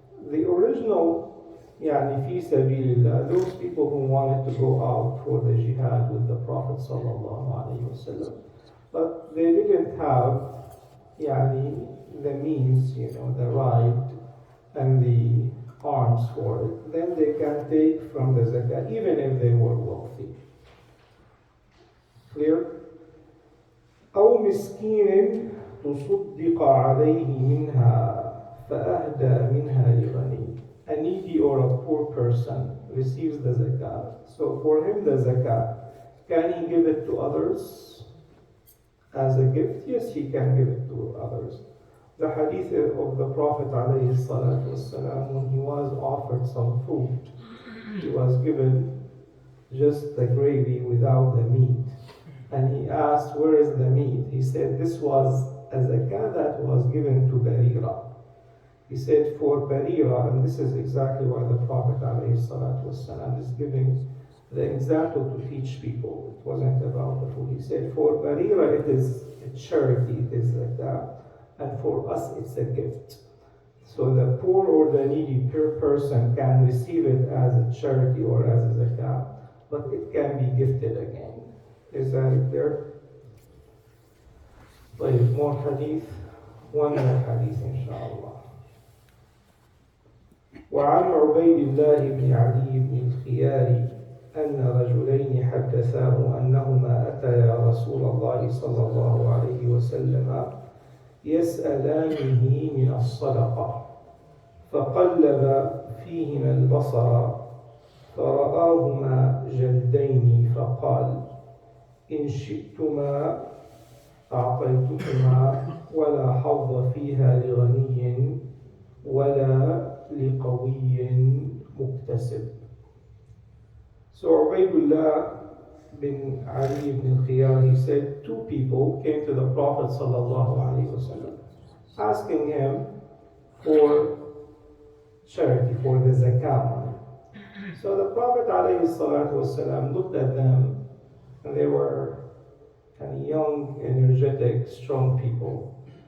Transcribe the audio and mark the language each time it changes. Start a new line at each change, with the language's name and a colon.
English: The original في سبيل الله, those people who wanted to go out for the jihad with the Prophet sallallahu alaihi wasallam, but they didn't have the means, the right and the arms for it, then they can take from the zakat even if they were wealthy. Clear?
Arabic: أو مسكين تصدق عليه منها فأهدى منها لغني.
English: A needy or a poor person receives the zakat. So for him the zakat, can he give it to others as a gift? Yes, he can give it to others. The hadith of the Prophet ﷺ, when he was offered some food, he was given just the gravy without the meat. And he asked, where is the meat? He said, this was a zakat that was given to Barira. He said, for Barira, and this is exactly why the Prophet ﷺ is giving the example to teach people. It wasn't about the food. He said, for Barira, it is a charity, it is zakat, and for us, it's a gift. So the poor or the needy person can receive it as a charity or as a zakat, but it can be gifted again. Is that clear? طيب, more hadith. One more hadith, inshallah.
Arabic: وعن عبيد الله بن علي بن الخيار أن رجلين حدثاه أنهما أتيا رسول الله صلى الله عليه وسلم يسألانه من الصدقة فقلب فيهما البصر فرآهما جلدين فقال إن شئتما أعطيتكما ولا حظ فيها لغني ولا لقوي مكتسب.
English: So Ubaydullah bin Ali ibn al-Khiyar, he said, two people came to the Prophet sallallahu alaihi wasallam asking him for charity, for the zakat money. So the Prophet alayhi salatu wasallam looked at them, and they were kind of young, energetic, strong people.